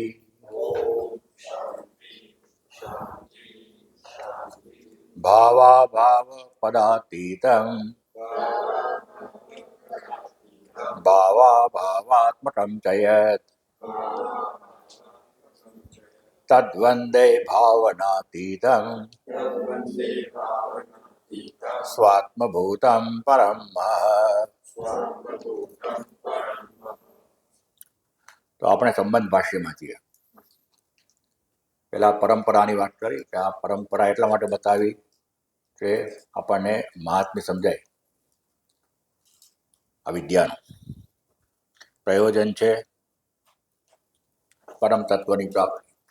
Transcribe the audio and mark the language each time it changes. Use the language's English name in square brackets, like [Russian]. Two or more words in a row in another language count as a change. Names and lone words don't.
[Sanskrit] भावाभावपदातीतं भावाभावात्मकं च यत् तद्वन्दे भावनातीतं स्वात्मभूतं परं महत्। [Gujarati] તો આપણે સંબંધ ભાષ્યમાં છીએ. પેલા પરંપરાની વાત કરી કે આ પરંપરા એટલા માટે બતાવી કે આપણને મહાત્મ્ય સમજાય. આ વિદ્યાનું પ્રયોજન છે પરમ તત્વની પ્રાપ્તિ.